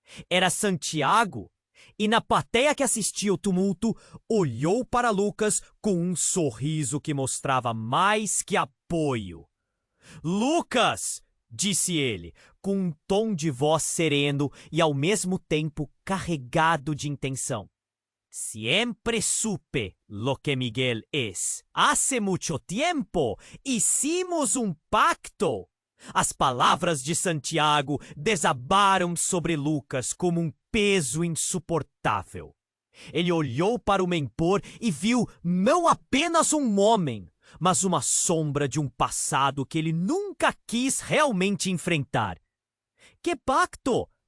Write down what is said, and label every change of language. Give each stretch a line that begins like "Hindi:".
Portuguese: Era Santiago, e na plateia que assistia o tumulto, olhou para Lucas com um sorriso que mostrava mais que apoio. "Lucas!" disse ele, com um tom de voz sereno e ao mesmo tempo carregado de intenção.
Spanish: "Siempre supe lo que Miguel es. Hace mucho tiempo hicimos un pacto."
Portuguese: As palavras de Santiago desabaram sobre Lucas como um peso insuportável. Ele olhou para o mentor e viu não apenas um homem, mas uma sombra de um passado que ele nunca quis realmente enfrentar. "Que pacto?"